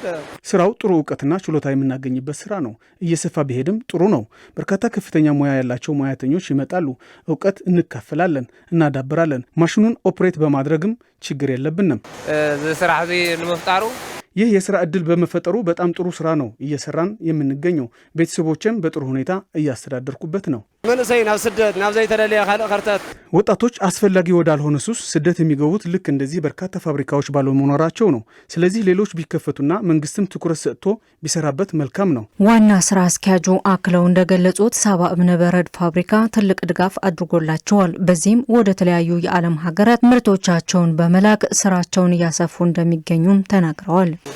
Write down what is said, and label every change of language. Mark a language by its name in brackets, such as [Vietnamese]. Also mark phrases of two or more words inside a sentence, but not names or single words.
[Amharic] ስራው ጥሩ እውቀትና ችሎታ የምናገኝበት ስራ ነው። እየሰፋ ቢሄድም ጥሩ ነው። በርካታ ከፍተኛ ሙያ ያላቸው ሙያተኞች ይመጣሉ። እውቀት እንካፈላለን፣ እናዳብራለን። ማሽኑን ኦፕሬት በማድረግም ችግር የለብንም። ስራ ለመፍጠሩ ይህ የስራ ዕድል በመፈጠሩ በጣም ጥሩ ስራ ነው እየሰራን የምንገኘው። ቤተሰቦችም በጥሩ ሁኔታ እያስተዳደርኩበት ነው። [Tigrinya] መንእሰይ ናብ ስደት ናብ ዘይተደለየ ካልእ ኸርተት [Amharic] ወጣቶች አስፈላጊ ወዳልሆነ ሱስ ስደት የሚገቡት ልክ እንደዚህ በርካታ ፋብሪካዎች ባለመኖራቸው ነው። ስለዚህ ሌሎች ቢከፈቱና መንግስትም ትኩረት ሰጥቶ ቢሰራበት መልካም ነው። ዋና ስራ አስኪያጁ አክለው እንደገለጹት ሳባ እምነበረድ ፋብሪካ ትልቅ ድጋፍ አድርጎላቸዋል። በዚህም ወደ ተለያዩ የዓለም ሀገራት ምርቶቻቸውን በመላክ ስራቸውን እያሰፉ እንደሚገኙም ተናግረዋል።